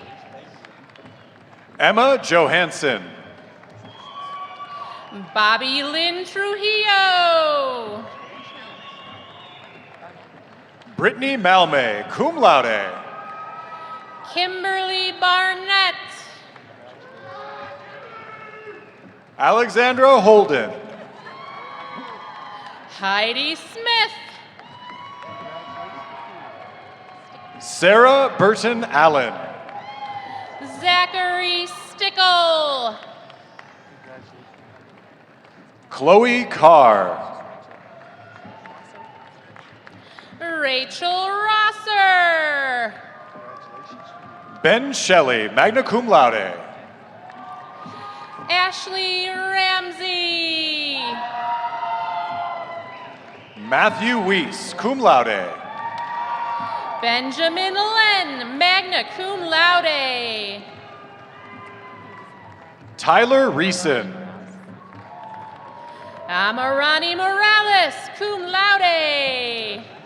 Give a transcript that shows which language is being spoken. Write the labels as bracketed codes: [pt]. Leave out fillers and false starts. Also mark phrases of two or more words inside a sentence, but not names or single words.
[en] Emma Johansson. Bobby Lynn Trujillo. Brittany Malme, [la] cum laude. [en] Kimberly Barnett. Alexandra Holden. Heidi Smith. Sarah Burton Allen. Zachary Stickle. Chloe Carr. Rachel Rosser. Ben Shelley, [la] magna cum laude. [en] Ashley Ramsey. Matthew Weiss, [la] cum laude. [en] Benjamin Len, [la] magna cum laude. [en] Tyler Reeson. Amarani Morales, [la] cum laude.